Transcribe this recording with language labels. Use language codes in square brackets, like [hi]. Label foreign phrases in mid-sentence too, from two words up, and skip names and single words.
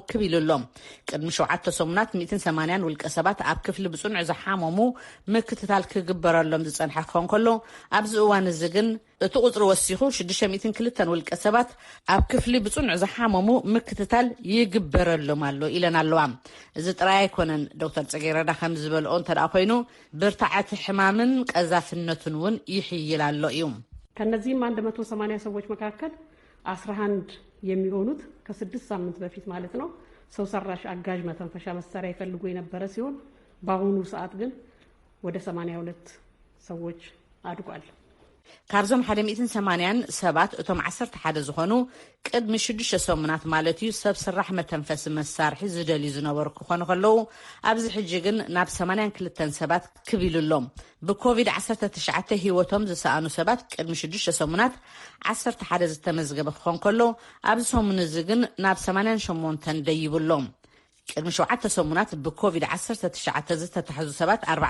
[ti] ክቢሉሎም ቅድሚ 7 ሰሙናት 180 ውልቀ ሰባት ኣብ ክፍሊ ብጽኑዕ ዝሓመሙ ምክትታል ክግበረሎም ዝጸንሐ ክኾን ከሎ ኣብዚ እዋን እዚ ግን እቲ ቁፅሪ ወሲኹ 602 ውልቀ ሰባት ኣብ ክፍሊ ብጽኑዕ ዝሓመሙ ምክትታል ይግበረሎም ኣሎ ኢለን ኣለዋ እዚ ጥራይ ኣይኮነን ዶክተር ጽጌረዳ ከም ዝበልኦ እንተደኣ ኮይኑ ብርታዓት ሕማምን ቀዛፍነትን እውን ይሕይል ኣሎ እዩ [am] ከነዚህም 180 ሰዎች መካከል 11 የሚሆኑት ከ6 ሳምንት በፊት ማለት ነው ሰው ሰራሽ አጋዥ መተንፈሻ መሳሪያ ይፈልጉ የነበረ ሲሆን በአሁኑ ሰዓት ግን ወደ 82 ሰዎች አድጓል። [ti] ካብዞም 180 ሰባት እቶም 11 ዝኾኑ ቅድሚ 6 ሰሙናት ማለት እዩ ሰብ ስራሕ መተንፈሲ መሳርሒ ዝደልዩ ዝነበሩ ክኾኑ ከለዉ ኣብዚ ሕጂ ግን ናብ 82 ሰባት ክቢሉሎም ብኮቪድ-19 ህይወቶም ዝሰኣኑ ሰባት ቅድሚ 6 ሰሙናት 11 ዝተመዝገበ ክኾን ከሎ ኣብዚ ሰሙን እዚ ግን ናብ 88 ደይብሎም ቅድሚ 7 ሰሙናት ብኮቪድ-19 ዝተታሕዙ ሰባት